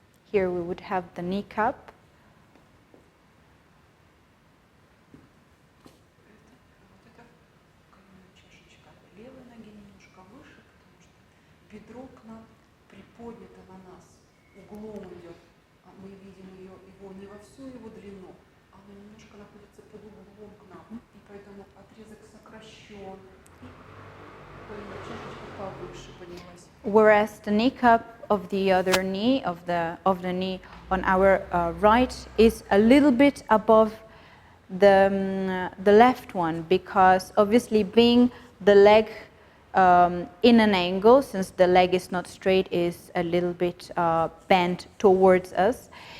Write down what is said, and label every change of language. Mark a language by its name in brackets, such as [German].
[English] Here we would have the kneecap. [Russian] Вот это коленная чашечка левой ноги немножко выше, потому что бедро к нам приподнято на нас, углом идет. А мы видим его не во всю его длину, а оно немножко находится под углом к нам. И поэтому отрезок сокращен. И коленная чашечка повыше поднялась. [English] Whereas the kneecap of the other knee, of the knee on our right, is a little bit above the left one, because obviously being the leg in an angle, since the leg is not straight, is a little bit bent towards us.